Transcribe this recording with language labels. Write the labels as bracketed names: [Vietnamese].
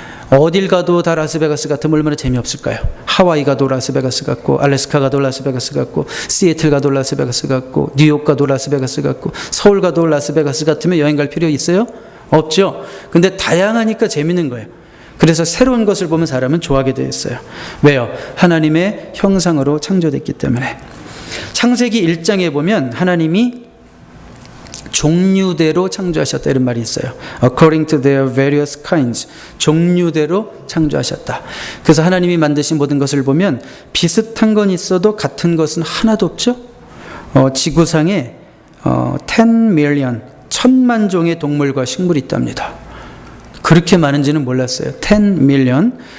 [Korean] 어딜 가도 다 라스베가스 같으면 얼마나 재미없을까요? 하와이 가도 라스베가스 같고, 알래스카 가도 라스베가스 같고, 시애틀 가도 라스베가스 같고, 뉴욕 가도 라스베가스 같고, 서울 가도 라스베가스 같으면 여행 갈 필요 있어요? 없죠. 근데 다양하니까 재밌는 거예요. 그래서 새로운 것을 보면 사람은 좋아하게 되어 있어요. 왜요? 하나님의 형상으로 창조됐기 때문에. 창세기 1장에 보면 하나님이 종류대로 창조하셨다 이런 말이 있어요. [English] According to their various kinds. [Korean] 종류대로 창조하셨다. 그래서 하나님이 만드신 모든 것을 보면 비슷한 건 있어도 같은 것은 하나도 없죠. 지구상에 [English] 10 million, [Korean] 1000만 종의 동물과 식물이 있답니다. 그렇게 많은지는 몰랐어요. [English] 10 million.